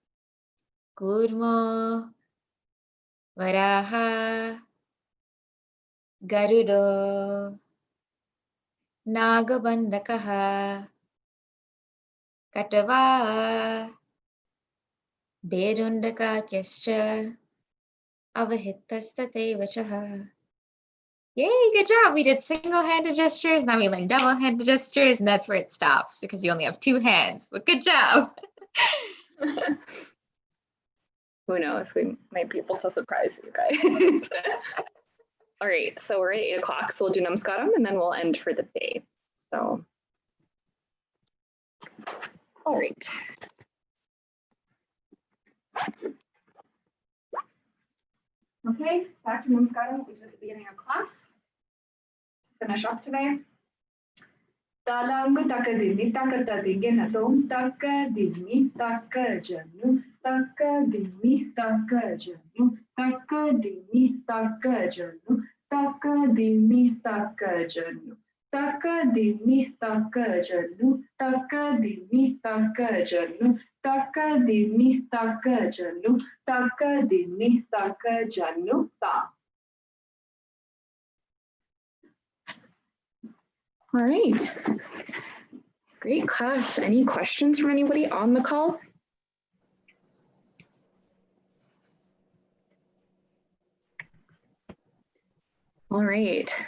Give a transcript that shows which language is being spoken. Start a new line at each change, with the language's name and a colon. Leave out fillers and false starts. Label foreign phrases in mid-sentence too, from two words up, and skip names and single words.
Sanskrit: Kurmo, Varaha, Garudo, Nagabandakaha, Katava, Berundakakyascha, Avahitastate Vachaha.
English: Yay, good job. We did single-handed gestures, now we learned double-handed gestures, and that's where it stops because you only have two hands. But good job. Who knows? We might be able to surprise you guys. All right, so we're at 8 o'clock, so we'll do Namaskaram and then we'll end for the day. So, all right. Okay, back to Namaskaram, what we did at the beginning of class. Finish up today. Talangu takadimi takatadiginatom takadimi takajanu takadimi takajanu takadimi takajanu takadimi takajanu takadimi takajanu takadimi takajanu takadimi takajanu takadimi takajanu ta. All right. Great class. Any questions from anybody on the call? All right.